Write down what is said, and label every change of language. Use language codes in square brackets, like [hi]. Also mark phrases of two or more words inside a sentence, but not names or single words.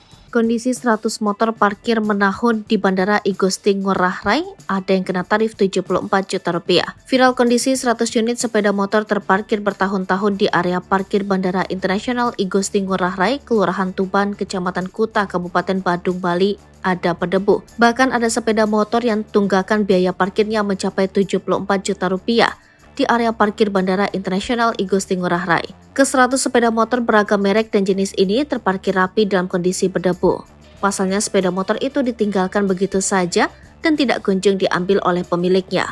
[id] Kondisi 100 motor parkir menahun di Bandara I Gusti Ngurah Rai, ada yang kena tarif 74 juta rupiah. Viral kondisi 100 unit sepeda motor terparkir bertahun-tahun di area parkir Bandara Internasional I Gusti Ngurah Rai, Kelurahan Tuban, Kecamatan Kuta, Kabupaten Badung, Bali, ada berdebu. Bahkan ada sepeda motor yang tunggakan biaya parkirnya mencapai 74 juta rupiah di area parkir Bandara Internasional I Gusti Ngurah Rai. Ke-100 sepeda motor beragam merek dan jenis ini terparkir rapi dalam kondisi berdebu. Pasalnya sepeda motor itu ditinggalkan begitu saja dan tidak kunjung diambil oleh pemiliknya.